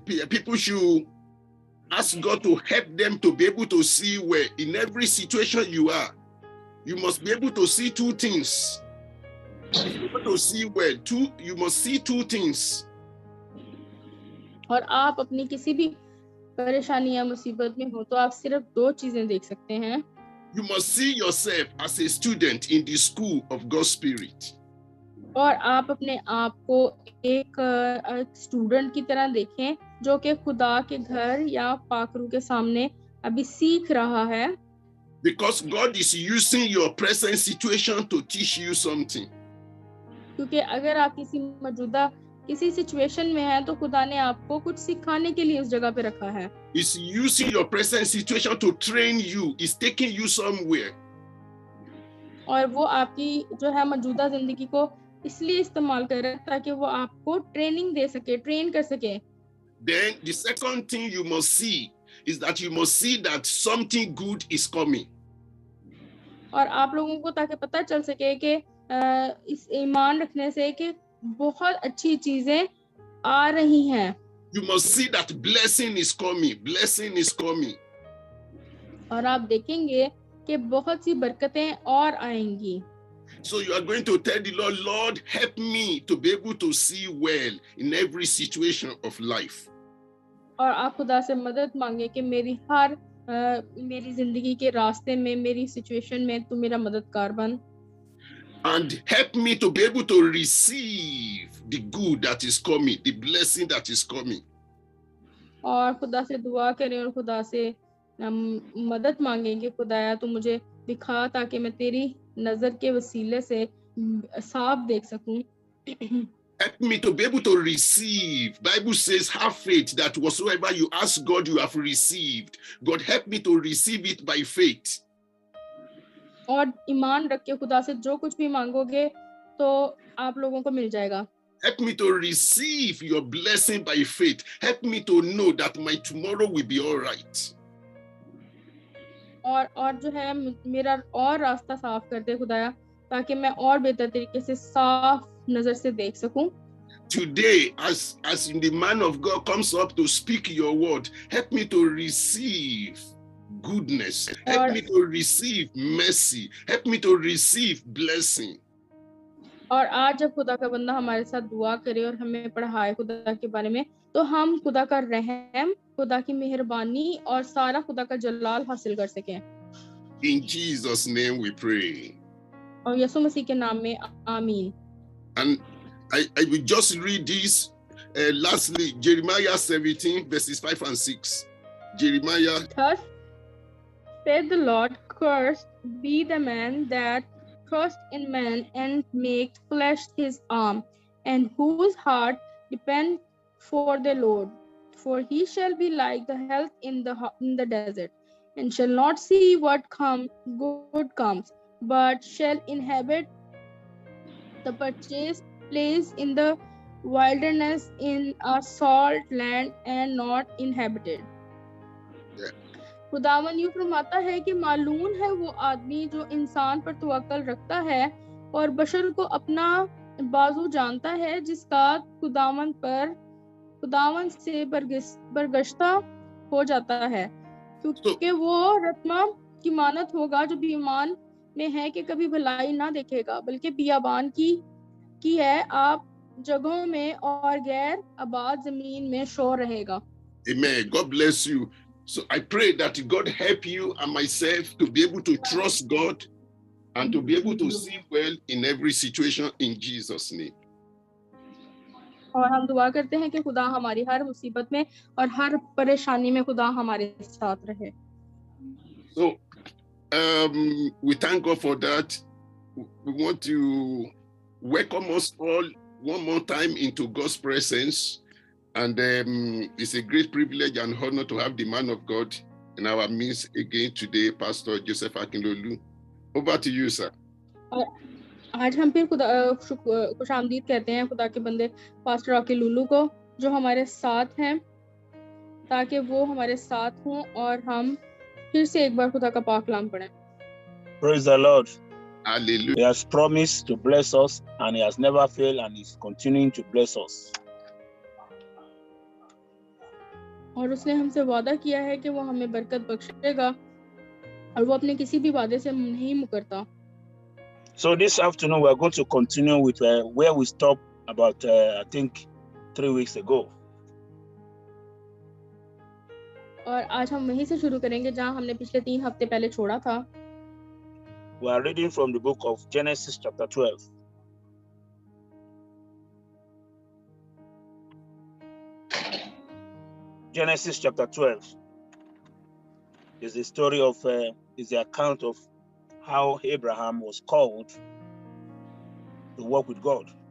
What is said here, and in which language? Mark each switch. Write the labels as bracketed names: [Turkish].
[English] People should ask God to help them to be able to see where in every situation you are. You must be able to see two things. To see where you must see two things. [Hindi] और आप अपनी किसी भी परेशानी या मुसीबत में हो तो आप सिर्फ दो चीजें देख सकते हैं. [English] You must see yourself as a student in the school of God's Spirit. [Hindi] और आप अपने आप को एक स्टूडेंट की तरह देखें जो कि खुदा के घर या पाक रूह के सामने अभी सीख रहा है. [English] Because God is using your present situation to teach you something. [Hindi] क्योंकि अगर आप किसी सिचुएशन में हैं तो खुदा ने आपको कुछ सिखाने के लिए उस जगह पे रखा है. [English] He's using your present situation to train you. He's taking you somewhere. [Hindi] और वो आपकी जो है मौजूदा जिंदगी को इसलिए इस्तेमाल कर रहा है ताकि वो आपको ट्रेनिंग दे सके, ट्रेन कर सके. [English] Then the second thing you must see is that you must see that something good is coming. [Hindi] और आप लोगों को ताकि पता चल सके कि इस ईमान रखने से कि बहुत अच्छी चीजें आ रही हैं. [English] You must see that blessing is coming. Blessing is coming. [Hindi] और आप देखेंगे कि बहुत सी बरकतें और आएंगी. [English] So you are going to tell the Lord, Lord, help me to be able to see well in every situation of life. [Hindi] और आप खुदा से मदद मांगे कि मेरी जिंदगी के रास्ते में, मेरी सिचुएशन में तू मेरा मददगार बन. [English] And help me to be able to receive the good that is coming, the blessing that is coming. [Hindi] और खुदा से दुआ करें और खुदा से मदद मांगें कि खुदाया तू मुझे दिखा ताकि मैं तेरी नजर के वसीले से साफ देख सकूं. [English] Help me to be able to receive. Bible says, have faith that whatsoever you ask God, you have received. God, help me to receive it by faith. [Hindi] और ईमान रख के खुदा से जो कुछ भी मांगोगे तो आप लोगों को मिल जाएगा. [English] Help me to receive your blessing by faith. Help me to know that my tomorrow will be all right. [Hindi] और जो है मेरा और रास्ता साफ कर दे खुदाया ताकि मैं और बेहतर तरीके से साफ नजर से देख सकूं. [English] Today, as the man of God comes up to speak your word, help me to receive goodness. Help me to receive mercy. Help me to receive blessing. [Hindi] और आज जब खुदा का बंदा हमारे साथ दुआ करे और हमें पढ़ाए खुदा के बारे में तो हम खुदा का रहम, खुदा की मेहरबानी और सारा खुदा का जलाल हासिल कर सकें. [English] In Jesus' name we pray. [Hindi] और यीशु मसीह के नाम में आमीन. [English] And I will just read this lastly, Jeremiah 17 verses 5 and 6. Jeremiah. Thus said the Lord, cursed be the man that trust in man and make flesh his arm, and whose heart depend for the Lord. For he shall be like the health in the desert, and shall not see what good comes, but shall inhabit the purchased place in the wilderness in a salt land and not inhabited. Yeah. [Hindi] खुदावन यूं फरमाता है कि मालूम है वो आदमी जो इंसान पर तवक्कल रखता है और बशर को अपना बाजू जानता है, जिसका खुदावन से बरगश्ता हो जाता है, क्योंकि वो रत्मा की मानत होगा जो बीमान में है कि कभी भलाई ना देखेगा, बल्कि बियाबान की है आप जगहों में और गैर आबाद जमीन में शोर रहेगा. [English] Amen. God bless you. So I pray that God help you and myself to be able to trust God and to be able to see well in every situation in Jesus' name. [Hindi] और हम दुआ करते हैं कि खुदा हमारी हर मुसीबत में और हर परेशानी में खुदा हमारे साथ रहे. [English] So we thank God for that. We want to welcome us all one more time into God's presence. And it's a great privilege and honor to have the man of God in our midst again today, Pastor Joseph Akinlolu. Over to you, sir. [Hindi] आज हम फिर खुशामदीद कहते हैं खुदा के बंदे pastor अकीलुल्लू को, जो हमारे साथ हैं, ताकि वो हमारे साथ हों और हम फिर से एक बार खुदा का पाक कलाम पढ़ें. [English] Praise the Lord. Hallelujah. He has promised to bless us, and he has never failed, and he's continuing to bless us. [Hindi] और उसने हमसे वादा किया है कि वो हमें बरकत बख्शेगा और वो अपने किसी भी वादे से नहीं मुकरता. [English] So this afternoon we are going to continue with where we stopped about I think 3 weeks ago. [Hindi] और आज हम वहीं से शुरू करेंगे जहां हमने पिछले 3 हफ्ते पहले छोड़ा था. [English] We are reading from the book of Genesis chapter 12. Genesis chapter 12 is the story of is the account of how Abraham was called to work with God.